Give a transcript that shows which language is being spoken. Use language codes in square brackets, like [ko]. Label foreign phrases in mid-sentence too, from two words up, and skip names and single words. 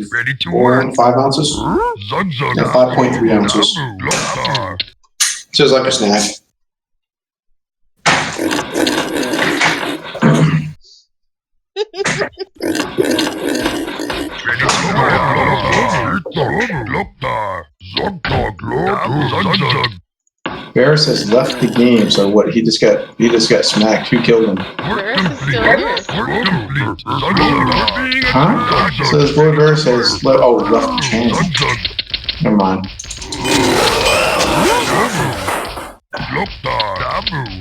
[en] Ready to work. 5 ounces? Zug zug. Yeah, 5.3 ounces. Dabu. Loktar. So it's like a snack. Ready to work. Loktar. Zogdog. Dabu. Zug zug. Varus has left the game, so what? He just got smacked. Who killed him? Work Varus is complete. still here. Work complete. Zug zug. We're being Huh? attacked. So this boy Varus has left. Oh, left the channel. Zug zug. Never mind. Loktar. Dabu.